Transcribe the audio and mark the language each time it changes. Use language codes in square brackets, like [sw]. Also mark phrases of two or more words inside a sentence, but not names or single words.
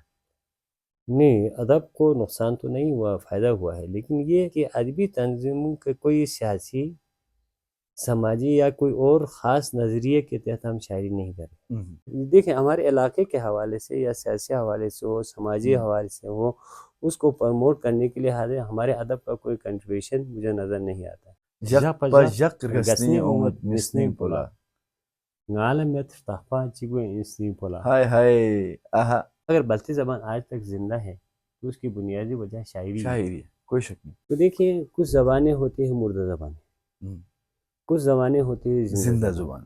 [ur] نہیں، ادب کو نقصان تو نہیں ہوا، فائدہ ہوا ہے، لیکن یہ کہ ادبی تنظیموں کے کوئی سیاسی، سماجی یا کوئی اور خاص نظریے کے تحت ہم شاعری نہیں کر رہے. دیکھیں، ہمارے علاقے کے حوالے سے یا سیاسی حوالے سے ہو، سماجی حوالے سے ہو، اس کو پروموٹ کرنے کے لیے ہمارے ادب کا کوئی کنٹریبیوشن مجھے نظر نہیں آتا. [bft] یک پا یک رسنی اومد مسنی پولا. عالم میں تحفہ چگوے انسنی پولا. ہائے ہائے. آہا. [ur] اگر بلتی زبان آج تک زندہ ہے تو اس کی بنیادی وجہ شاعری ہے. شاعری ہے، کوئی شک نہیں. تو دیکھیں، کچھ زبانیں ہوتی ہیں مردہ زبانیں، کچھ زبانیں ہوتی ہیں زندہ زندہ زبانیں. زبان ہے،